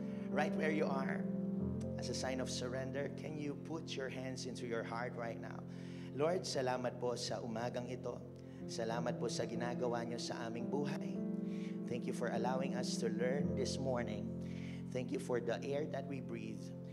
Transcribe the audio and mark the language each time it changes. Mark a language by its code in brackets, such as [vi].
[en] Right where you are, as a sign of surrender, can you put your hands into your heart right now? [tl] Lord, salamat po sa umagang ito. Salamat po sa ginagawa niyo sa aming buhay. [en] Thank you for allowing us to learn this morning. Thank you for the air that we breathe.